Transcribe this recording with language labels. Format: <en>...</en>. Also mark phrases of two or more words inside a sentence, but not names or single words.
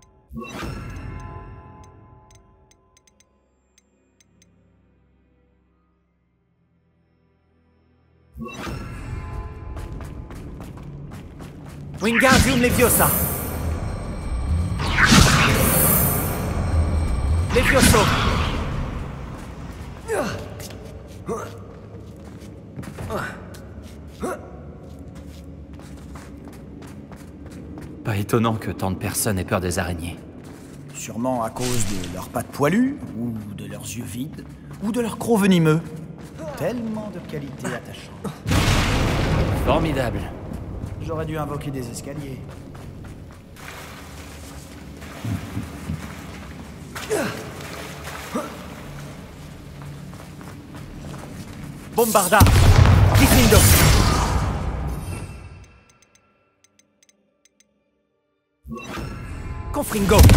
<fr>Wingardium Leviosa. Levioso. Pas étonnant que tant de personnes aient peur des araignées. Sûrement à cause de leurs pattes poilues, ou de leurs yeux vides, ou de leurs crocs venimeux. Tellement de qualités attachantes. Formidable. J'aurais dû invoquer des escaliers. Bombarda. Gryffindor. Confringo.</fr>